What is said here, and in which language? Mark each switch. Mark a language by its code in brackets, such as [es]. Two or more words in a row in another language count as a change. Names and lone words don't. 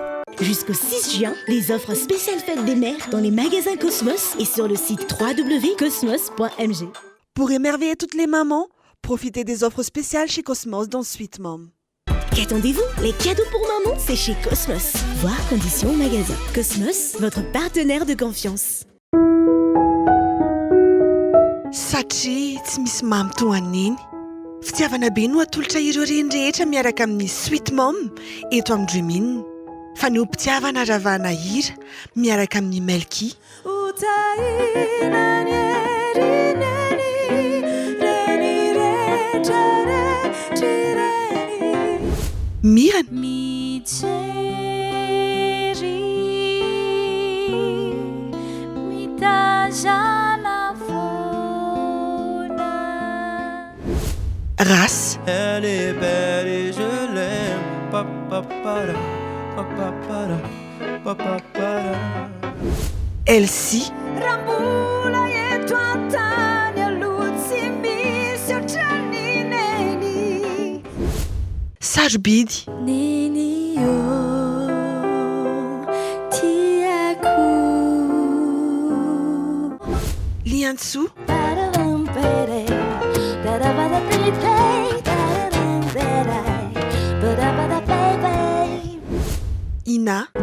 [fr] Jusqu'au 6 juin, les offres spéciales fêtes des mères dans les magasins Cosmos et sur le site www.cosmos.mg. Pour émerveiller toutes les mamans, profitez des offres spéciales chez Cosmos dans Sweet Mom. Qu'attendez-vous? Les cadeaux pour maman, c'est chez Cosmos. Voir conditions au magasin. Cosmos, votre partenaire de confiance. [mg] Satria tsy misy mamy toa an'iny. Fitiavana be no atolotra ireo rehetra miaraka amin'ny Sweet Mom eto amin'ny Dream In. Fa ny mpitiavana ravana hira miaraka amin'ny Melky. Mirana. Race. [fr] Elle est belle et je l'aime. Elsie. Sage Bidi. Liansu. Ina.